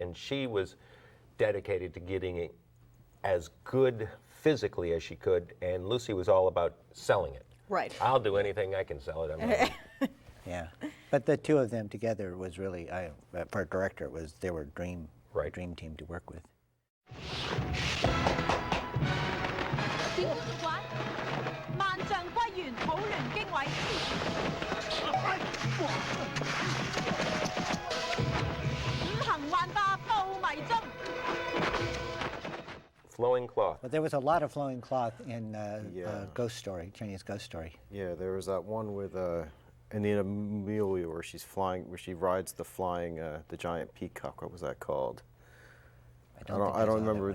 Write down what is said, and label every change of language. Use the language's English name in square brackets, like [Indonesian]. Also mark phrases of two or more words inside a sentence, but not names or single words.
[English] And she was dedicated to getting it as good physically as she could. And Lucy was all about selling it. Right. I'll do anything I can sell it. I mean, Yeah, but the 2 of them together was really, for a director, they were a dream team to work with. [Cantonese] 點玩？萬丈歸元，土聯經緯。五行幻化布迷蹤。 [English] flowing cloth. But there was a lot of flowing cloth in Yeah. Ghost Story, Chinese Ghost Story. Yeah, there was that one with And the movie where she's flying, where she rides the flying, the giant peacock. What was that called? I don't remember.